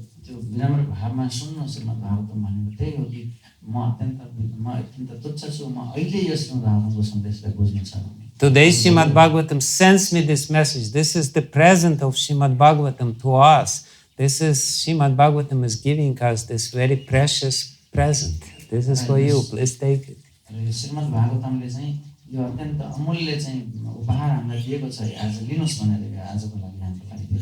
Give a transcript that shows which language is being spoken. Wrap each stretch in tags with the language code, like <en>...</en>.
<ne>विनम्र भावमा सुन्नु श्रीमद्-भागवतम भनेको त्यही हो कि म अत्यन्त तुच्छ छु म अहिले यो श्रीमद्-भागवतमको सन्देशलाई बुझ्नु छ।</ne> <en>Today Srimad-Bhagavatam sends me this message. This is the present of Srimad-Bhagavatam to us. This is Srimad-Bhagavatam is giving us this very precious present. This is for you. Please take it.</en> <ne>श्रीमद्-भागवतमले चाहिँ यो अत्यन्त अमूल्य चाहिँ उपहार हामीलाई दिएको छ आज लिनुस् भनेर आजको लागि हाम्रो लागि।</ne>